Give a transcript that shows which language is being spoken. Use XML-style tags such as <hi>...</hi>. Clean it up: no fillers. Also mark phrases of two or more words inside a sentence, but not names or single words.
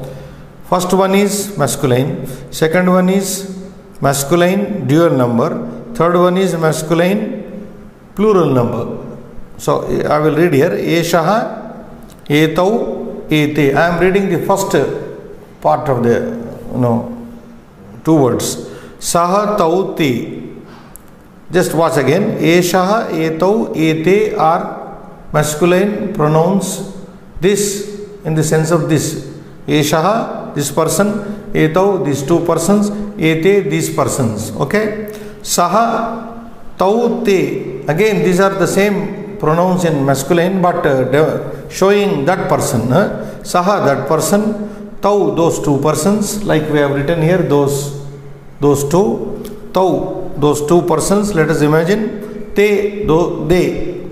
<en>First one is masculine, second one is masculine dual number, third one is masculine plural number. So I will read here.</en> <sa>एषः एतौ एते.</sa> <en>I am reading the first part of the two words.</en> <sa>सः तौ ते.</sa> <en>Just watch again.</en> <sa>एषः एतौ एते</sa> <en>are masculine pronouns this in the sense of this. Eshaha, this person. Etau, these two persons. Ete, these persons. Okay. Saha,</en> <sa>तौ ते.</sa> <en>Again, these are the same pronouns in masculine, but showing that person. Saha, that person. Tau, those two persons. Like we have written here, those two. Tau, those two persons. Let us imagine. Te, they.</en>